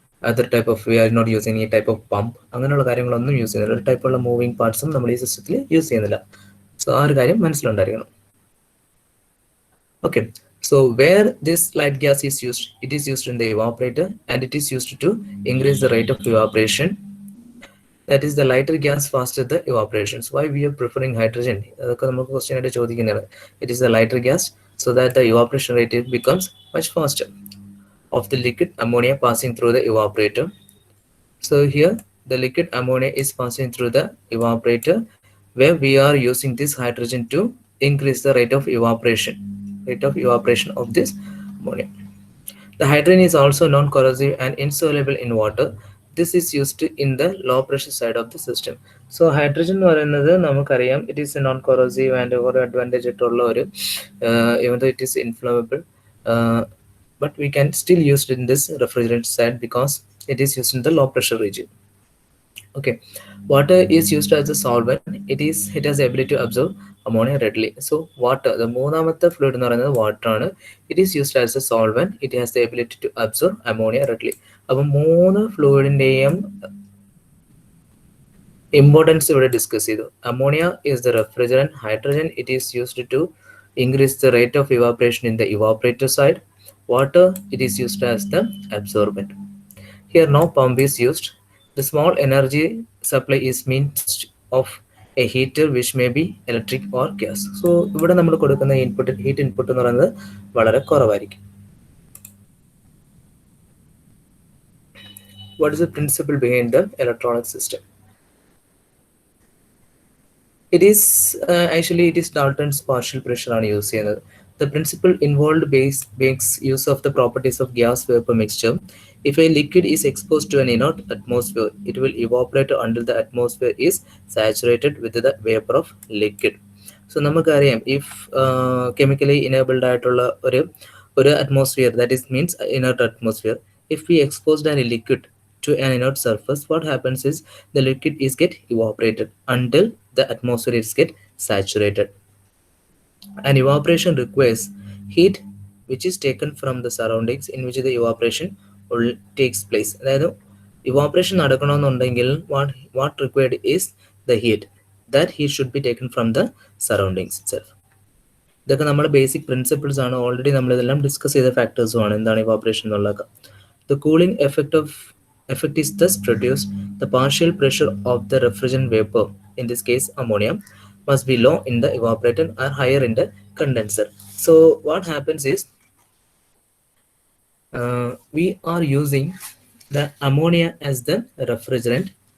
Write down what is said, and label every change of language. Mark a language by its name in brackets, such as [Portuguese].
[English] other type of we are not using ഈ type of pump, [Malayalam] അങ്ങനെയുള്ള കാര്യങ്ങളൊന്നും use ചെയ്യുന്നില്ല. ഒരു ടൈപ്പുള്ള മൂവിങ് പാർട്സും നമ്മൾ ഈ സിസ്റ്റത്തിൽ യൂസ് ചെയ്യുന്നില്ല. സോ ആ ഒരു കാര്യം മനസ്സിലുണ്ടായിരിക്കണം. [English] Okay, so where this light gas is used, it is used in the evaporator and it is used to increase the rate of evaporation. That is the lighter gas faster the evaporations. Why we are preferring hydrogen? [Malayalam] അതൊക്കെ നമുക്ക് question ആയിട്ട് ചോദിക്കുന്നത്. [English] It is the lighter gas so that the evaporation rate becomes much faster of the liquid ammonia passing through the evaporator. So here the liquid ammonia is passing through the evaporator where we are using this hydrogen to increase the rate of evaporation of this ammonia. The hydrogen is also non-corrosive and insoluble in water. This is used in the low pressure side of the system. So hydrogen [Malayalam] എന്ന് പറയുന്നത് നമുക്കറിയാം [English] it is a non-corrosive and [Malayalam] ഒരു advantage ആയിട്ടുള്ള ഒരു [English] even though it is inflammable, but we can still use it in this refrigerant side because it is used in the low pressure region. Okay, water is used as a solvent. It has the ability to absorb ammonia readily. So water, the [Malayalam] മൂന്നാമത്തെ fluid എന്ന് പറയുന്നത് water ആണ്. [English] It is used as a solvent. It has the ability to absorb ammonia readily. [Malayalam] അപ്പം മൂന്ന് ഫ്ലൂയിഡിൻ്റെയും importance ഇവിടെ discuss ചെയ്തു. [English] Ammonia is the refrigerant. Hydrogen, it is used to increase the rate of evaporation in the evaporator side. Water, it is used as the absorbent. Here no pump is used. The small energy supply is means of a heater which may be electric or gas. [Malayalam] So ഇവിടെ നമ്മൾ കൊടുക്കുന്ന input, heat input എന്ന് പറയുന്നത് വളരെ കുറവായിരിക്കും. [English] What is the principle behind the electronic system? It is actually it is Dalton's partial pressure [Malayalam] ആണ് use ചെയ്യുന്നത്. [English] The principle involved makes use of the properties of gas vapor mixture. If a liquid is exposed to an inert atmosphere, it will evaporate until the atmosphere is saturated with the vapor of liquid. So നമുക്കറിയാം if chemically enabled [Malayalam] ആയിട്ടുള്ള ഒരു [English] atmosphere, that is means inert atmosphere, if we exposed a liquid to an inert surface, what happens is the liquid is get evaporated until the atmosphere is get saturated. And evaporation requires heat which is taken from the surroundings in which the evaporation will takes place. [Malayalam] അതായത് evaporation നടക്കണമെന്നുണ്ടെങ്കിൽ [English] what required is the heat. That heat should be taken from the surroundings itself. [Malayalam] ഇതൊക്കെ നമ്മുടെ basic principles ആണ്. Already നമ്മളിതെല്ലാം discuss ചെയ്ത ഫാക്ടേഴ്സും ആണ് എന്താണ് evaporation എന്നുള്ളതൊക്കെ. [English] The cooling effect is thus produced. The partial pressure of the refrigerant vapor, in this case ammonia, must be low in the evaporator or higher in the condenser. So what happens is we are using the ammonia as the refrigerant.